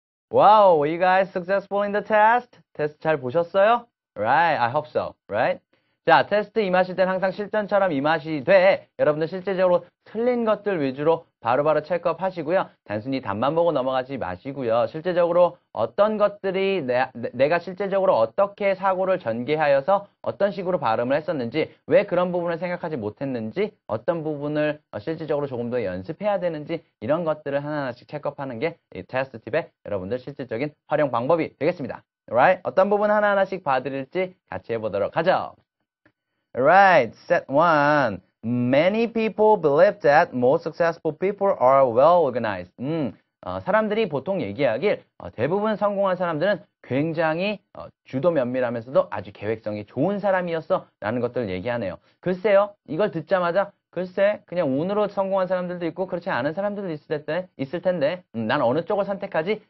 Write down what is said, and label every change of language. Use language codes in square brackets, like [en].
[en] Wow, were you guys successful in the test? [ko] 테스트 잘 보셨어요? [en] Right, I hope so. Right? [ko] 자, 테스트 임하실 때는 항상 실전처럼 임하시 돼. 여러분들 실제적으로 틀린 것들 위주로 바로바로 체크업 하시고요. 단순히 답만 보고 넘어가지 마시고요. 실제적으로 어떤 것들이 내가 실제적으로 어떻게 사고를 전개하여서 어떤 식으로 발음을 했었는지, 왜 그런 부분을 생각하지 못했는지, 어떤 부분을 실질적으로 조금 더 연습해야 되는지, 이런 것들을 하나하나씩 체크업하는 게 이 테스트 팁의 여러분들 실질적인 활용 방법이 되겠습니다. [en] Alright? [ko] 어떤 부분 하나하나씩 봐드릴지 같이 해보도록 하죠. [en] Alright, set one. Many people believe that most successful people are well organized. [ko] 사람들이 보통 얘기하길 대부분 성공한 사람들은 굉장히 주도 면밀하면서도 아주 계획성이 좋은 사람이었어 라는 것들을 얘기하네요. 글쎄요, 이걸 듣자마자 글쎄 그냥 운으로 성공한 사람들도 있고 그렇지 않은 사람들도 있을 텐데 난 어느 쪽을 선택하지?